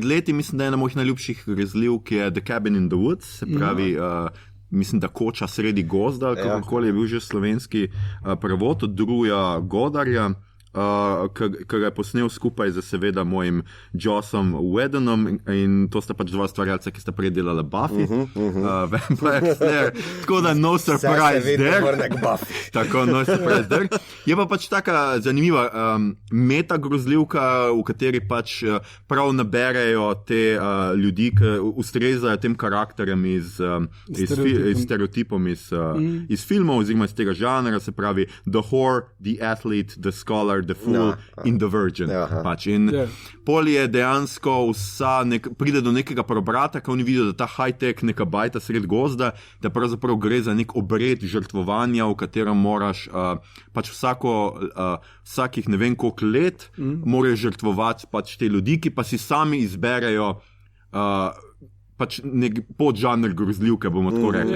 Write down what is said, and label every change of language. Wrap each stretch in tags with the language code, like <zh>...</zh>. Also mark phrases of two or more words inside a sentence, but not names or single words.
<sl>leti, mislim, da je ena mojih najljubših grozljivk je The Cabin in the Woods, se pravi, mislim, da koča sredi gozda, kakorkoli je bil že slovenski prevod od Druja Godarja, ki ga je posnel skupaj z seveda mojim Jossom Whedonom in to sta pač dva stvarjalca, ki sta prej delala Buffy, Vampire Slayer, tako da</sl> <en>no surprise there.</en> <sl>Tako,</sl> <en>no surprise there.</en> <sl>Je pa pač taka zanimiva meta grozljivka, v kateri pač prav naberejo te ljudi, ki ustrezajo tem karakterjem iz stereotipom iz filmov, oziroma iz tega žanra, se pravi</sl> <en>The Whore, The Athlete, The Scholar, The Fool</en> <sl>in</sl> <en>The Virgin.</en> <sl>Pač. In pol je dejansko pride do nekega preobrata, ko oni vidijo, da ta high-tech neka bajta sred gozda, da pravzaprav gre za nek obred žrtvovanja, v katerem moraš pač vsakih ne vem koliko let moraš žrtvovati pač te ljudi, ki pa si sami izberejo pač nek podžanr grozljivke, bomo tako rekli.</sl>